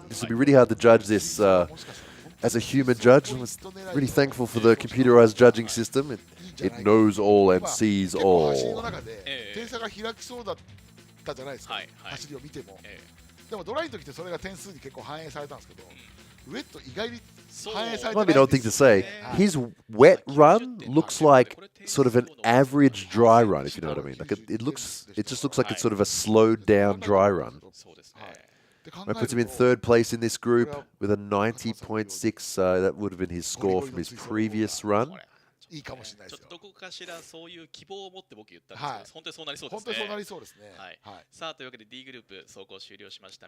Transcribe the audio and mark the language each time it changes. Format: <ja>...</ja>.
<en>This would be really hard to judge this. As a human judge, I was really thankful for the computerized judging system. It knows all and sees all.</en> <ja>点差が開きそうだったじゃないですか。走りを見ても。でもドライの時ってそれが点数に結構反映されたんですけど、ウェット意外に反映されてない。</ja> <en>Might be an odd thing to say. His wet run looks like sort of an average dry run, if you know what I mean. Like it just looks like it's sort of a slowed down dry run. That puts him in third place in this group with a 90.6. That would have been his score from his previous run.</en> <ja>いいかもしれないですよ。どこかしらそういう希望を持って僕言ったんですけど、本当にそうなりそうですね。本当にそうなりそうですね。さあというわけで D グループ走行終了しました。</ja>